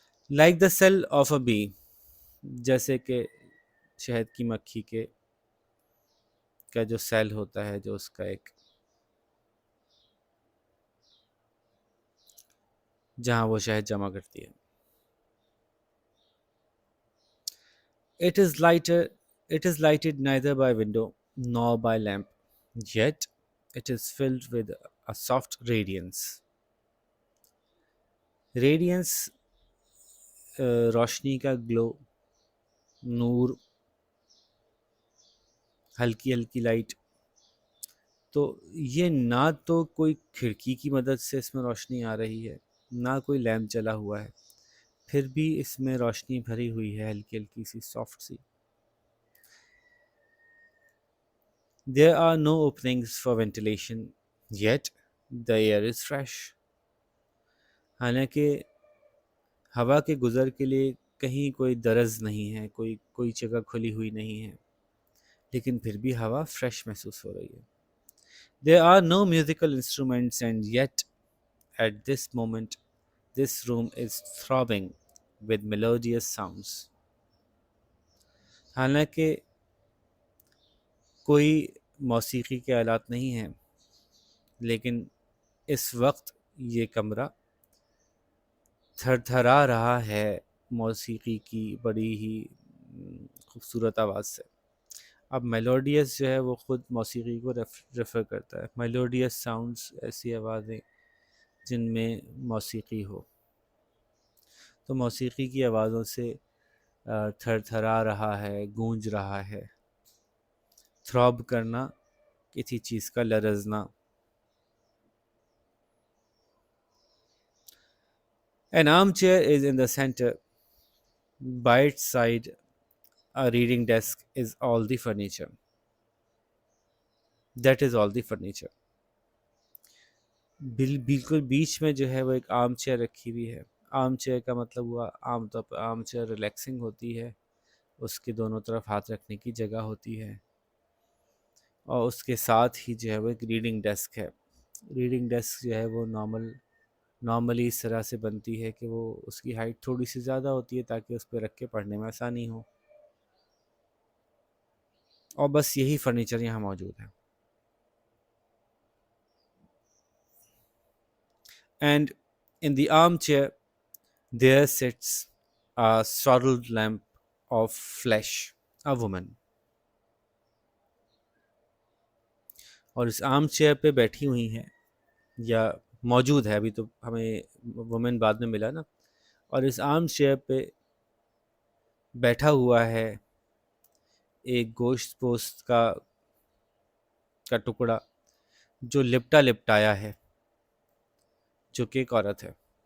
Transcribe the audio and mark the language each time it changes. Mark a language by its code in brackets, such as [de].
[en] like the cell of a bee, [hi] जैसे कि शहद की मक्खी के का जो सेल होता है, जो उसका एक, जहाँ वो शहद जमा करती है। [en] It is lighter. It is lighted neither by window nor by lamp, yet it is filled with a soft radiance. [hi] Radiance, रोशनी का ग्लो, नूर, हल्की हल्की लाइट। तो ये ना तो कोई खिड़की की मदद से इसमें रोशनी आ रही है, ना कोई लैंप जला हुआ है, फिर भी इसमें रोशनी भरी हुई है, हल्की हल्की सी, soft C. [en] There are no openings for ventilation, yet the air is fresh. [hi] हालांकि हवा के गुज़र के लिए कहीं कोई दरज़ नहीं है, कोई जगह खुली हुई नहीं है, लेकिन फिर भी हवा फ्रेश महसूस हो रही है। [en] There are no musical instruments, and yet at this moment this room is throbbing with melodious sounds. [hi] हालांकि कोई मौसीकी के आलात नहीं हैं, लेकिन इस वक्त ये कमरा थरथरा रहा है मौसीकी की बड़ी ही खूबसूरत आवाज़ से। अब मेलोडियस जो है वो ख़ुद मौसीकी को रेफ़र करता है। मेलोडियस साउंड्स, ऐसी आवाज़ें जिनमें मौसीकी हो। तो मौसीकी की आवाज़ों से थरथरा रहा है, गूंज रहा है। थ्रॉब करना, किसी चीज़ का लरज़ना। [en] An armchair is in the center. By its side, a reading desk is all the furniture. That is all the furniture. [hi] बिल्कुल बीच में जो है वो एक आर्म चेयर रखी हुई है। आर्म चेयर का मतलब हुआ, आम तौर पर आर्म चेयर रिलैक्सिंग होती है, उसके दोनों तरफ हाथ रखने की जगह होती है, और उसके साथ ही जो है वो एक रीडिंग डेस्क है। रीडिंग डेस्क जो है वो नॉर्मली इस तरह से बनती है कि वो, उसकी हाइट थोड़ी सी ज़्यादा होती है ताकि उस पर रख के पढ़ने में आसानी हो, और बस यही फर्नीचर यहाँ मौजूद है। [en] And in the armchair there sits a swaddled lamp of flesh, a woman. [hi] और इस आर्म चेयर पे बैठी हुई हैं, या मौजूद है, अभी तो हमें वुमेन बाद में मिला ना। और इस आर्म चेयर पे बैठा हुआ है एक गोश्त पोस्त का टुकड़ा, जो लिपटा लिपटाया है, जो कि एक औरत है।